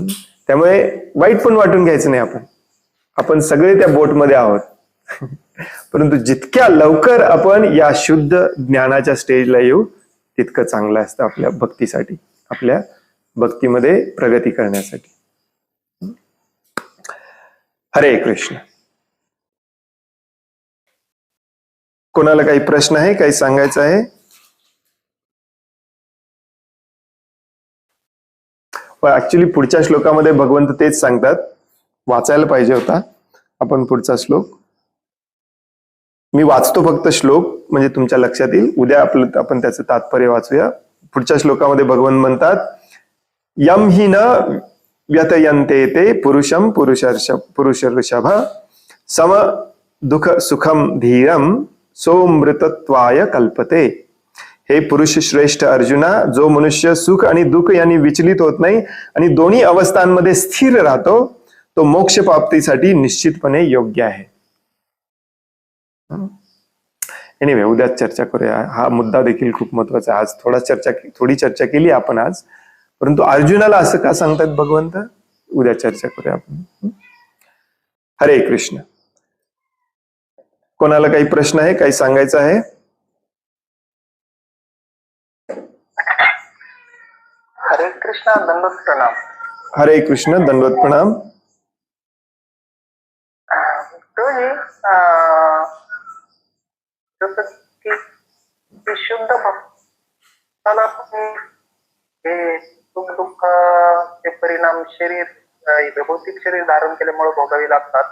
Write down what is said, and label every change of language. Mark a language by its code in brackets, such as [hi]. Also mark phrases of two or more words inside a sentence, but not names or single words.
[mr] त्यामुळे वाईट पण वाटून घ्यायचं नाही. आपण सगळे त्या बोटमध्ये आहोत. परंतु जितक्या लवकर आपण या शुद्ध ज्ञानाच्या स्टेजला येऊ तितकं चांगलं असतं आपल्या भक्तीसाठी, आपल्या भक्तीमध्ये प्रगती करण्यासाठी. हरे कृष्ण. कोणाला काही प्रश्न आहे, काही सांगायचं आहे? ऍक्च्युली पुढच्या श्लोकामध्ये भगवंत तेच सांगतात, वाचायला पाहिजे होता आपण पुढचा श्लोक. मी वाचतो फक्त श्लोक, म्हणजे तुमच्या लक्षात येईल. उद्या आपण त्याचं तात्पर्य वाचूया. पुढच्या श्लोकामध्ये भगवंत म्हणतात, [sa] यम हि न व्यतयन्ते ते पुरुषम पुरुष ऋषभ सम दुःख सुखम धीरम सोमृतत्वाय कल्पते. [mr] हे पुरुष श्रेष्ठ अर्जुना, जो मनुष्य सुख आणि दुःख यांनी विचलित होत नाही आणि दोन्ही अवस्थांमध्ये स्थिर राहतो, तो मोक्ष प्राप्तीसाठी निश्चितपणे योग्य आहे. एनिवे, उद्या चर्चा करूया. हा मुद्दा देखील खूप महत्वाचा आहे. आज थोडी चर्चा केली आपण आज, परंतु अर्जुनाला असं का सांगतात भगवंत, उद्या चर्चा करूया आपण. हरे कृष्ण. कोणाला काही प्रश्न आहे, काही सांगायचं आहे? हरे कृष्ण, दंडवत प्रणाम. हरे कृष्ण, दंडवत प्रणाम. जसं की शुद्ध भक्ताला हे सुख दुःखाचे परिणाम भौतिक शरीर धारण केल्यामुळे भोगावे लागतात.